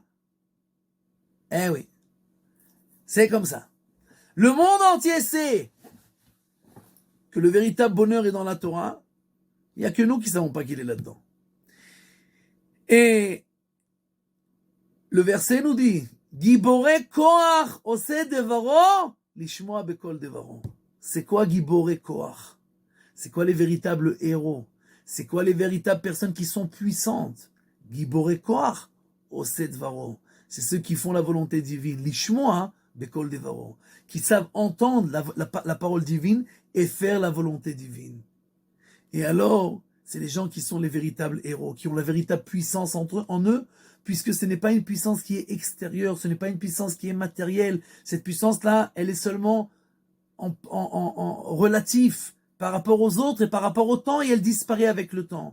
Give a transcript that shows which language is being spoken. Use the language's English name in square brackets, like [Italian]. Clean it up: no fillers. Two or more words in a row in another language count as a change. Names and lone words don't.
[French] Eh oui. C'est comme ça. Le monde entier sait que le véritable bonheur est dans la Torah, il n'y a que nous qui ne savons pas qu'il est là-dedans. Et le verset nous dit, [Hebrew] גיבורי כוח עושי דברו לשמוע בקול דברו. [French] C'est quoi [Hebrew] גיבורי כוח? [French] C'est quoi les véritables héros? C'est quoi les véritables personnes qui sont puissantes? [Hebrew] גיבורי כוח עושי דברו. [French] C'est ceux qui font la volonté divine. [Hebrew] לשמוע בקול דברו. [French] Qui savent entendre la parole divine et faire la volonté divine. Et alors, c'est les gens qui sont les véritables héros, qui ont la véritable puissance en eux, puisque ce n'est pas une puissance qui est extérieure, ce n'est pas une puissance qui est matérielle. Cette puissance-là, elle est seulement en relatif par rapport aux autres et par rapport au temps, et elle disparaît avec le temps.